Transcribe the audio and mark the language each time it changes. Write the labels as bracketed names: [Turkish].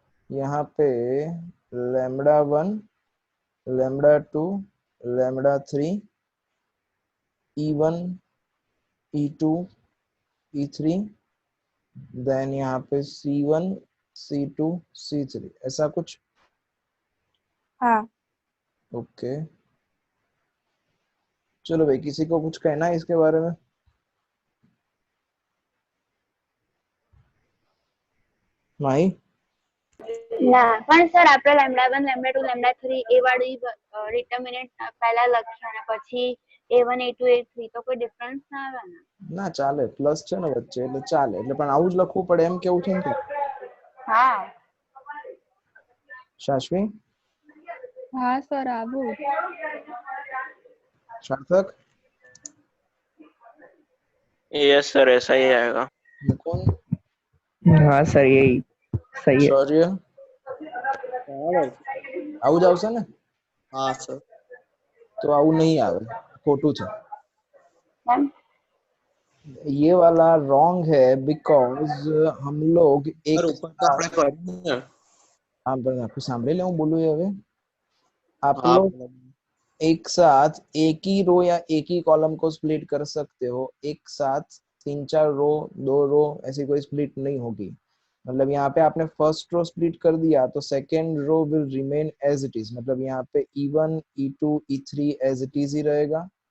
[Hindi] यहाँ पे lambda one lambda two lambda three, E1 E2 E3, then यहाँ पे C1 C2 C3, ऐसा कुछ? हाँ. ओके, चलो भाई, किसी को कुछ कहना है इसके बारे में? माही, [Gujarati] ના પણ સર આપણે લેમ્ડા 1 લેમ્ડા 2 લેમ્ડા 3 એ વાળી ડિટર્મિનન્ટ પહેલા લખ્યા અને પછી A1 A2 A3 તો કોઈ ડિફરન્સ ના આવે ને? ના ચાલે, પ્લસ છે ને વચ્ચે એટલે ચાલે, એટલે પણ આવું જ લખવું પડે એમ કેવું છે ને? હા [Hindi] શાશ્વી, हाँ सर आबू सार्थक, यस सर ऐसा ही आएगा। मुकुंद, हाँ सर यही सही है। शौर्य, [Gujarati] બરાબર આવું જ આવશે ને? હા સર તો આવું નહીં આવે, ખોટું છે। મેમ [Hindi] ये वाला रॉन्ग है बिकॉज हम लोग एक [Gujarati] સર ઉપર તો આપણે કર્યું ને। [Hindi] आप [Gujarati] સાંભળી લે, હું બોલું એ હવે। [Hindi] आप [Gujarati] હા [Hindi] लोग एक साथ एक ही रो या एक ही कॉलम को स्प्लिट कर सकते हो, एक साथ 3-4 रो 2 रो ऐसी कोई स्प्लिट नहीं होगी। मतलब यहाँ पे आपने फर्स्ट रो स्प्लिट कर दिया तो [English] second row will remain as it is, [Hindi] मतलब यहाँ पे E1 E2 E3 as it is he रहेगा।